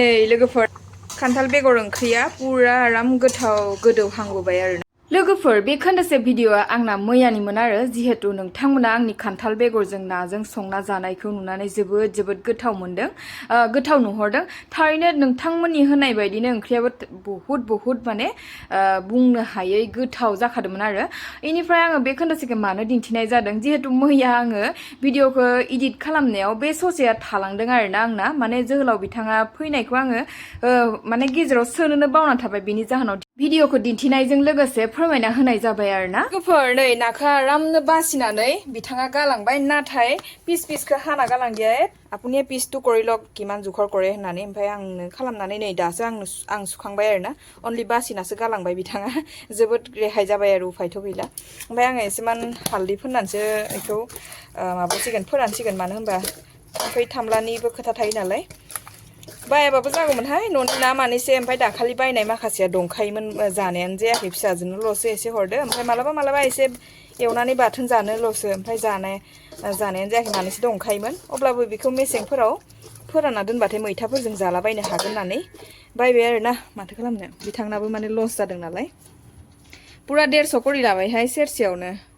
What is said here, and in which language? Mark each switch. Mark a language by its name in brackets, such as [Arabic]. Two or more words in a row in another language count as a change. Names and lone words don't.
[Bodo] लोगोफोर खान्थाल बेगर ओंख्रिया पुरा आराम गोथाव गोदौहांबोबाय आरो लोगोफोर बे खोन्दोसे भिडिअआ आंना मैयानिमोन आरो जिहेतु नोंथांमोना आंनि खान्थाल बेगरजों नाजों संना जानायखौ नुनानै जोबोद गोथाव मोनदों गोथाव नुहरदों थारैनो नोंथांमोननि होनाय बायदिनो ओंख्रियाबो बहुत माने बुंनो हायै गोथाव जाखादोंमोन आरो इनिफ्राय आङो बे खोन्दोसेखौ मानो दिन्थिनाय जादों जिहेतु मैया आङो भिडिअखौ एडिट खालामनायाव बे ससेया थालांदों आरोना आंना माने जोहोलाव बिथाङा फैनायखौ आङो माने गेजेराव सोनोनो बावना थाबाय बेनि जाहोनाव भिडिअखौ दिन्थिनायजों लोगोसे फोरमायना होनाय जाबाय आरोना लोगोफोर नै नाखौ आरामनो बासिनानै बिथाङा गालांबाय नाथाय पिसखौ हाना गालांदिया [Assamese] আপুনিয়ে পিসটো কৰি লওক কিমান জোখৰ কৰে [Bodo] होननानै ओमफ्राय आंनो खालामनानै नै दासो आं सुखांबाय आरोना अनलि बासिनासो गालांबाय बिथाङा जोबोद रेहाय जाबाय आरो उफायथ' गैला ओमफ्राय आङो एसेमान हालदै फोननानैसो बेखौ माबासिगोन फोरानसिगोन मानो होनबा ओमफ्राय थामलानिबो खोथा थायो नालाय बायाबाबो जागौमोनहाय न'नि ना मानैसो ओमफ्राय दाखालि बायनाय माखासेया दंखायोमोन जानायानो जायाखै फिसाजोंल'सो एसे हरदो ओमफ्राय मालाबा एसे एवनानै बाथोन जानोल'सो ओमफ्राय जानायानो जायाखै मानैसो दंखायोमोन अब्लाबो बेखौ मेसेंफोराव फोरानना दोनबाथाय मैथाफोरजों जालाबायनो हागोन होननानै बायबाय आरोना माथो खालामनो बिथांनाबो माने लस जादों नालाय पुरा 150 करि लाबायहाय सेरसेयावनो